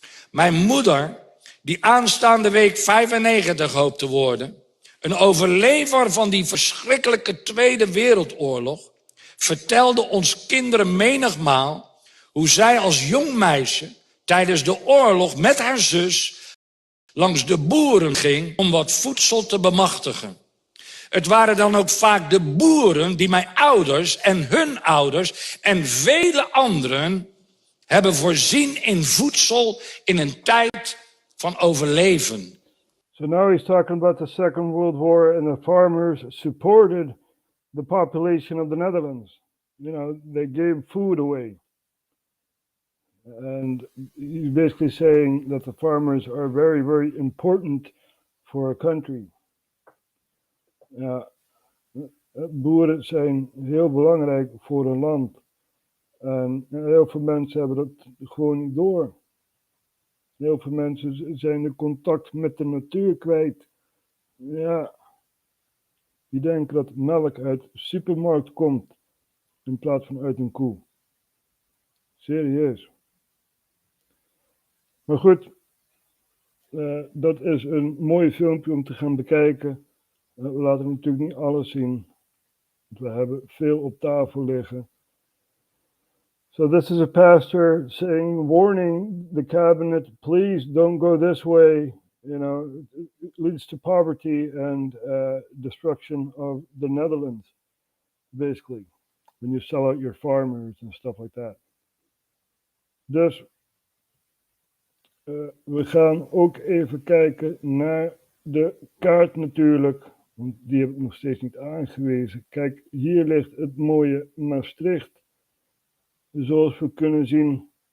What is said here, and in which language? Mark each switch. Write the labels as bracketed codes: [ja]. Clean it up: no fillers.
[nl] Mijn moeder, die aanstaande week 95 hoopt te worden, een overlever van die verschrikkelijke Tweede Wereldoorlog, vertelde ons kinderen menigmaal hoe zij als jong meisje tijdens de oorlog met haar zus langs de boeren ging om wat voedsel te bemachtigen. Het waren dan ook vaak de boeren die mijn ouders en hun ouders en vele anderen hebben voorzien in voedsel in een tijd van overleven. [en] So now he's talking about the Second World War, and the farmers supported the population of the Netherlands. You know, they gave food away. And he's basically saying that the farmers are very, very important for a country. [nl] Ja, boeren zijn heel belangrijk voor een land. En heel veel mensen hebben dat gewoon niet door. Heel veel mensen zijn de contact met de natuur kwijt. Ja, die denken dat melk uit de supermarkt komt in plaats van uit een koe. Serieus. Maar goed, dat is een mooi filmpje om te gaan bekijken. We laten natuurlijk niet alles zien. We hebben veel op tafel liggen. [en] So this is a pastor saying, warning the cabinet, please don't go this way. You know, it leads to poverty and destruction of the Netherlands, basically, when you sell out your farmers and stuff like that. [nl] Dus we gaan ook even kijken naar de kaart natuurlijk, want die heb ik nog steeds niet aangewezen. Kijk, hier ligt het mooie Maastricht, zoals we kunnen zien.